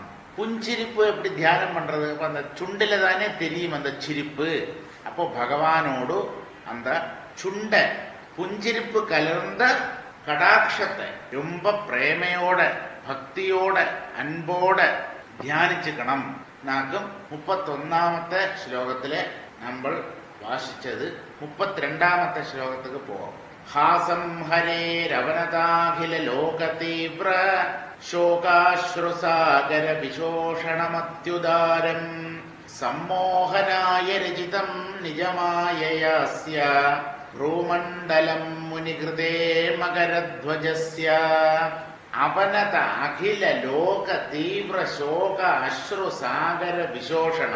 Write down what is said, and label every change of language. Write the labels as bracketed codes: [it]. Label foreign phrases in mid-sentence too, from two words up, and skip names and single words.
[ta] புஞ்சிரிப்பு எப்படி தியானம் பண்றது, அந்த சுண்டில தானே தெரியும் அந்த சிரிப்பு. அப்போ பகவானோடு அந்த சுண்ட புஞ்சிரிப்பு கலர்ந்த கடாட்சத்தை ரொம்ப பிரேமையோட, பக்தியோட, அன்போட தியானிச்சுக்கணும். [ml] നാക്കും 31ാമത്തെ ശ്ലോകത്തിലെ നമ്മൾ വാസിച്ചത് 32ാമത്തെ ശ്ലോകത്തേക്ക് പോകാം. [sa] ഹാസം ഹരേരവനതാഖില ലോകതീവ്ര ശോകാശ്രുസാഗര വിശോഷണമത്യുദാരം സമ്മോഹനായ രചിതം നിജമായയാസ്യ ഭ്രൂമണ്ഡലം മുനികൃതേ മകരധ്വജസ്യ അവനത അഖില ലോക തീവ്ര ശോക അശ്രു സാഗര വിശോഷണം.